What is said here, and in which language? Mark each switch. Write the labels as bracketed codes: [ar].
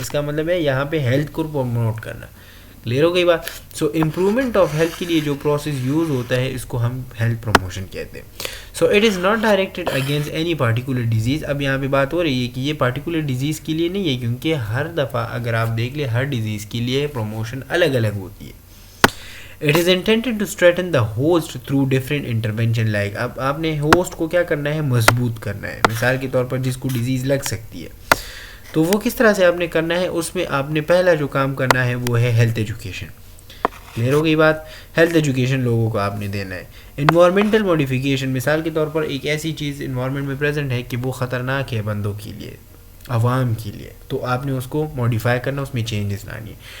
[ur] اس کا مطلب ہے یہاں پہ ہیلتھ کو پروموٹ کرنا. کلیئر ہو گئی بات؟ سو امپرومنٹ آف ہیلتھ کے لیے جو پروسیس یوز ہوتا ہے اس کو ہم ہیلتھ پروموشن کہتے ہیں. [en] So it is not directed against any particular disease. [ur] اب یہاں پہ بات ہو رہی ہے کہ یہ پارٹیکولر ڈیزیز کے لیے نہیں ہے، کیونکہ ہر دفعہ اگر آپ دیکھ لیں ہر ڈیزیز کے لیے پروموشن الگ الگ ہوتی ہے. [en] It is intended to strengthen the host through different intervention. [ur] Like اب آپ نے ہوسٹ کو کیا کرنا ہے؟ مضبوط کرنا ہے. مثال کے طور پر جس کو ڈیزیز لگ سکتی ہے تو وہ کس طرح سے آپ نے کرنا ہے؟ اس میں آپ نے پہلا جو کام کرنا ہے وہ ہے ہیلتھ ایجوکیشن. کلیئر ہو گئی بات؟ ہیلتھ ایجوکیشن لوگوں کو آپ نے دینا ہے. انوائرمنٹل موڈیفیکیشن، مثال کے طور پر ایک ایسی چیز انوائرمنٹ میں پریزنٹ ہے کہ وہ خطرناک ہے بندوں کے لیے، عوام کے لیے، تو آپ نے اس کو موڈیفائی کرنا، اس میں چینجز لانی ہے.